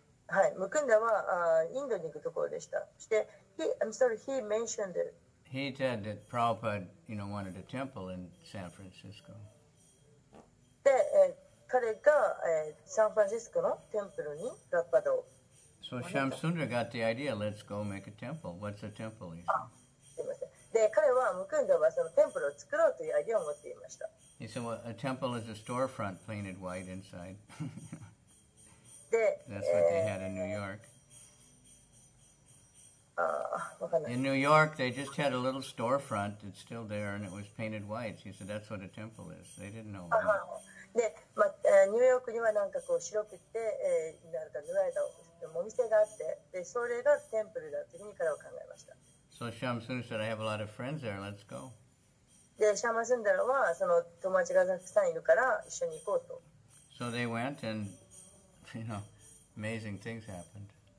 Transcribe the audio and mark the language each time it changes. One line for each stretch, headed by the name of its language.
Japanese: はい、ムクンダはインドに行くところでした。そして、
English: he mentioned it. He said that Prabhupada, wanted a temple in San Francisco.
Japanese: で、彼が、サンフランシスコのテンプルにプラッパダを。
English: So Shamsundar got the idea, let's go make a temple. What's a temple? He said.
Japanese: すみません。で、彼はムクンダはそのテンプルを作ろうというアイデアを持っていました。
English: He said, well, a temple is a storefront painted white inside.
Japanese: で、
English: That's what they had in New York.
Japanese: わかんない。
English: In New York, they just had a little storefront. It's still there, and it was painted white. He said, that's what a temple is. They didn't know.
Japanese: で、ニューヨークにはなんかこう白くて、なんか塗られたお店があって、で、それがテンプルだというふうに彼は考えました。
English: So Shamsundar said, I have a lot of friends there. Let's go.
Japanese: で、シャマスンダラはその友達がたくさんいるから一緒に行こうと。
English: So they went, and amazing things happened.